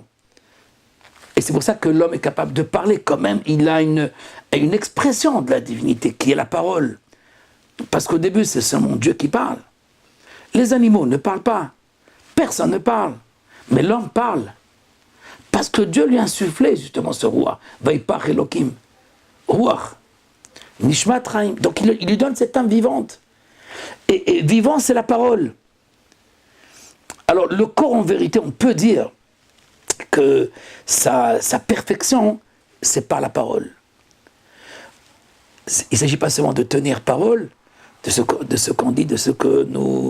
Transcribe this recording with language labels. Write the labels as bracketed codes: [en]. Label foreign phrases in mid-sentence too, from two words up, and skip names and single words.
[fr] Et c'est pour ça que l'homme est capable de parler quand même. Il a une expression de la divinité qui est la parole. Parce qu'au début, c'est seulement Dieu qui parle. Les animaux ne parlent pas. Personne ne parle. Mais l'homme parle. Parce que Dieu lui a insufflé justement ce roi. [he] ויפח אלוהים רוח נשמת חיים. [fr] Donc il lui donne cette âme vivante. Et vivant, c'est la parole. Alors le corps, en vérité, on peut dire que sa perfection, c'est par la parole. Il ne s'agit pas seulement de tenir parole, de ce qu'on dit, de ce que nous...